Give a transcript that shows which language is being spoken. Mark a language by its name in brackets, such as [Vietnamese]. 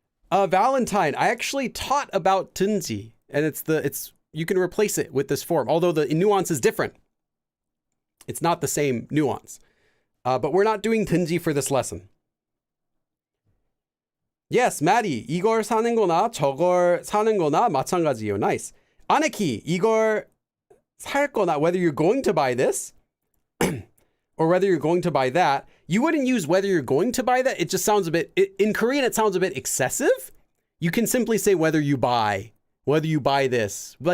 [English] Valentine, I actually taught about 든지, and you can replace it with this form, although the nuance is different. It's not the same nuance. But we're not doing 든지 for this lesson. [Korean] Yes, Maddie, 이걸 사는 거나 저걸 사는 거나 마찬가지예요. [English] Nice. Aniki, [Korean] 이걸 살 거나, [English] whether you're going to buy this or whether you're going to buy that. You wouldn't use whether you're going to buy that. It just sounds in Korean, it sounds a bit excessive. You can simply say whether you buy this.